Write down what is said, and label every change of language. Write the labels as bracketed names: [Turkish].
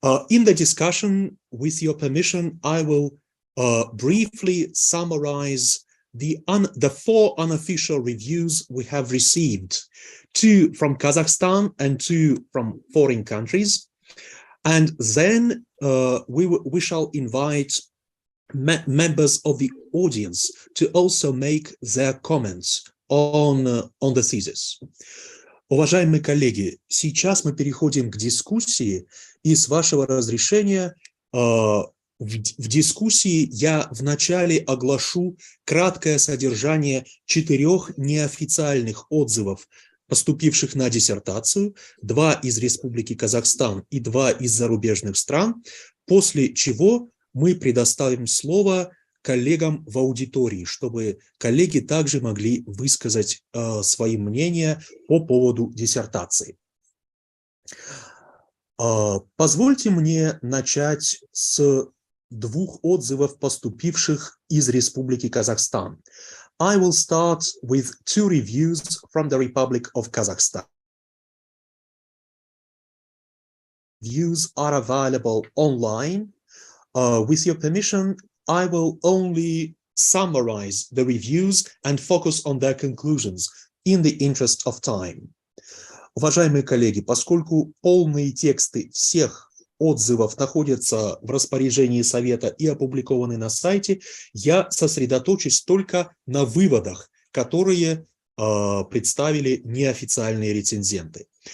[English] In the discussion, with your permission, I will briefly summarize the 4 unofficial reviews we have received, 2 from Kazakhstan and 2 from foreign countries. And then we shall invite members of the audience to also make their comments on the thesis. [Russian] Уважаемые коллеги, сейчас мы переходим к дискуссии, и с вашего разрешения в дискуссии я вначале оглашу краткое содержание 4 неофициальных отзывов, поступивших на диссертацию, 2 из Республики Казахстан и 2 из зарубежных стран, после чего мы предоставим слово коллегам в аудитории, чтобы коллеги также могли высказать свои мнения по поводу диссертации. Позвольте мне начать с 2 отзывов, поступивших из Республики Казахстан. [English] I will start with 2 reviews from the Republic of Kazakhstan. Reviews are available online. With your permission, I will only summarize the reviews and focus on their conclusions in the interest of time. [Russian] Уважаемые коллеги, поскольку полные тексты всех отзывов находятся в распоряжении Совета и опубликованы на сайте, я сосредоточусь только на выводах, которые представили неофициальные рецензенты.